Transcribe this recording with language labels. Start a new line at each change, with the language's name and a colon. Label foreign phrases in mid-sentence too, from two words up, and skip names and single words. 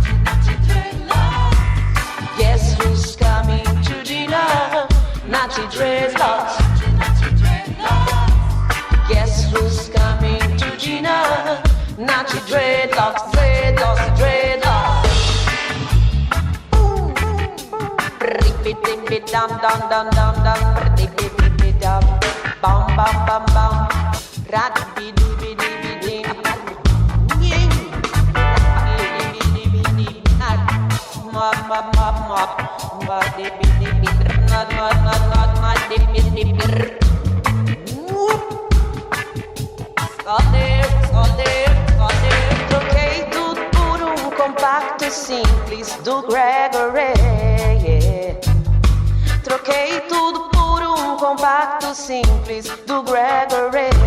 English: Guess who's coming to dinner? Not to dreadlocks. Guess who's coming to dinner? Not to dreadlocks, dreadlocks, dreadlocks. Dum dum dum dum dum, dum bum bum bum bum, rat bi di bi di bi di, mop mop mop mop, ma di bi di bi, not di bi di bi.
Portuguese: Troquei tudo por compacto simples do Gregory. Troquei tudo por compacto simples do Gregory.